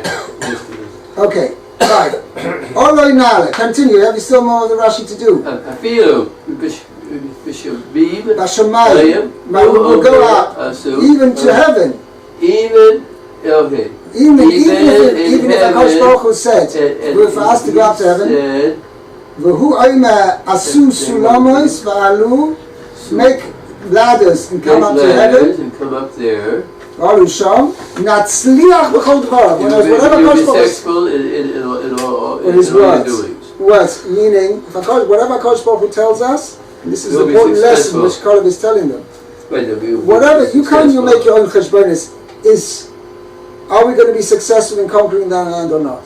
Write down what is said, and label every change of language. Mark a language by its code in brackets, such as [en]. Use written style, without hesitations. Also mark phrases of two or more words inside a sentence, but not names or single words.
[en] Okay, right. Oloi Nale, continue. Have you still more of the Rashi to do? I feel Bishop Beeb. Bashamayim. Right, we'll go up even to heaven. Even okay. Even if in [he] הקדוש ברוך הוא said, [en] and we're for us to go up to heaven. said, [he] והוא אומר עשו סולמות ועלו, [en] make ladders and come make up to ladders heaven. and come up there. [he] ועלו שם, נצליח בכל דבר. [en] Whatever You'll HaKodesh be [he] ברוך הוא [en] successful in all in his your words. doings. Words, meaning, whatever [he] הקדוש ברוך הוא [en] tells us, and this is You'll the be important lesson successful. which Kalev is telling them. Right, you'll be Whatever, you can't successful. make your own cheshbonis, are we going to be successful in conquering that land or not?